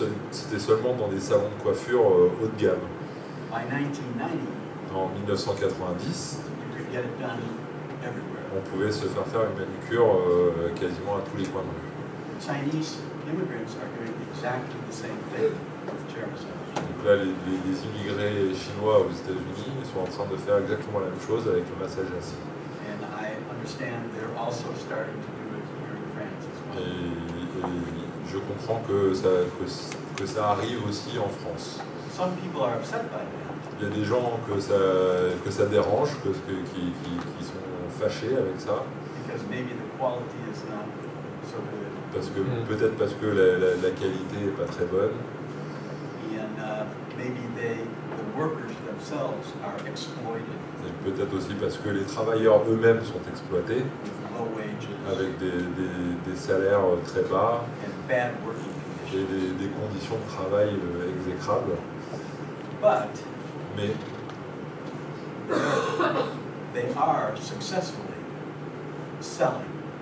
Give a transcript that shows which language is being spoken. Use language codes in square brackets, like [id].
[fr] c'était seulement dans des salons de coiffure haut de gamme. [en] By 1990, [fr] En 1990, [en] you could get it done everywhere. [fr] on pouvait se faire une manucure quasiment à tous les coins de rue. [en] Chinese immigrants are doing exactly the same thing with chair massage. [fr] Donc là, les immigrés chinois aux États-Unis sont en train de faire exactement la même chose avec le massage assis. [en] And I understand they're also starting to do it here in France as well. [fr] Et je comprends que ça arrive aussi en France. [en] Some people are upset by that [fr] Il y a des gens que ça dérange, qui sont fâchés avec ça, [en] because maybe the quality is not so good. [fr] peut-être parce que la qualité n'est pas très bonne, [en] And maybe the workers themselves are exploited [fr] et peut-être aussi parce que les travailleurs eux-mêmes sont exploités [en] with low wages [fr] avec des salaires très bas [en] and bad working [fr] et [en] conditions. [fr] des conditions de travail exécrables. [en] But [fr] Mais [en] they are successfully selling